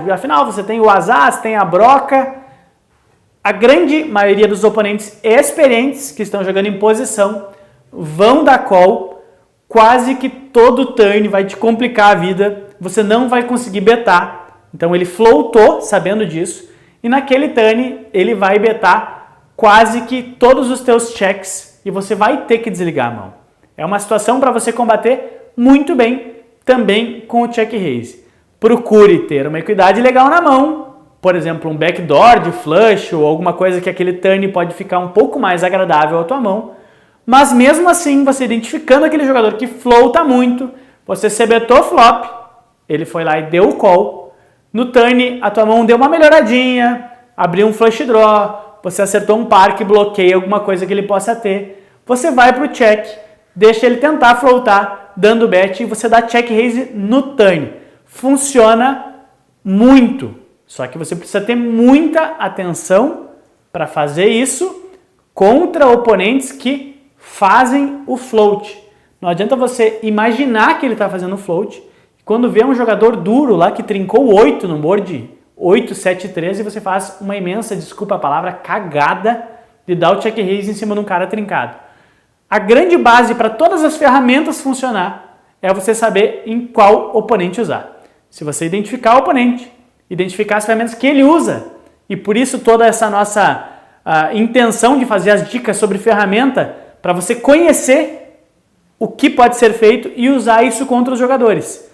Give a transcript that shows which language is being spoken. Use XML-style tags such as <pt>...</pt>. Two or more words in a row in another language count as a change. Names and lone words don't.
<pt>Afinal, você tem o As, tem a broca. A grande maioria dos oponentes experientes que estão jogando em posição vão dar call, quase que todo turn vai te complicar a vida, você não vai conseguir betar. Então ele floatou sabendo disso e naquele turn ele vai betar quase que todos os teus checks e você vai ter que desligar a mão. É uma situação para você combater muito bem também com o</pt> <en>check raise.</en> <pt>Procure ter uma equidade legal na mão, por exemplo, um backdoor de flush ou alguma coisa que aquele turn pode ficar um pouco mais agradável à tua mão, mas mesmo assim, você identificando aquele jogador que floata muito, você c-betou flop, ele foi lá e deu o call, no turn a tua mão deu uma melhoradinha, abriu um</pt> <en>flush draw,</en> <pt>você acertou um par que bloqueia alguma coisa que ele possa ter, você vai para o check, deixa ele tentar floatar, dando bet e você dá</pt> <en>check raise</en> <pt>no turn. Funciona muito, só que você precisa ter muita atenção para fazer isso contra oponentes que fazem o float. Não adianta você imaginar que ele está fazendo o float. Quando vê um jogador duro lá que trincou 8 no board 8, 7, 13, você faz uma imensa, desculpa a palavra, cagada de dar o</pt> <en>check raise</en> <pt>em cima de um cara trincado. A grande base para todas as ferramentas funcionar é você saber em qual oponente usar. Se você identificar o oponente, identificar as ferramentas que ele usa, e por isso toda essa nossa intenção de fazer as dicas sobre ferramenta, para você conhecer o que pode ser feito e usar isso contra os jogadores.</pt>